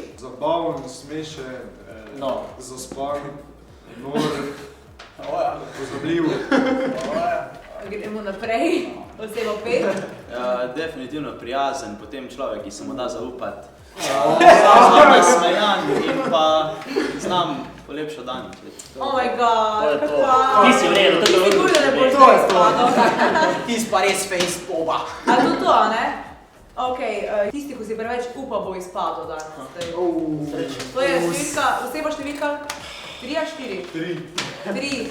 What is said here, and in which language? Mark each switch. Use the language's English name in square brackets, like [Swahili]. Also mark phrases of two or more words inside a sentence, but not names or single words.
[Slovenian] Zabaven, smešen, zaspan, nor, pozabljiv. Gremo naprej, oseba 5. Definitivno prijazen, potem človek, ki se mu da zaupati. Znam nasmejan in pa znam polepšati dan. [English] Oh my god, [Slovenian] Ti si v redu, to je Ti sigurno ne boš To je to. spadal. Ti si pa res face poba. A to, a ne? Ok, tisti, ko si preveč upa, bo izpadel danes. To je oseba številka 3 a 4? 3.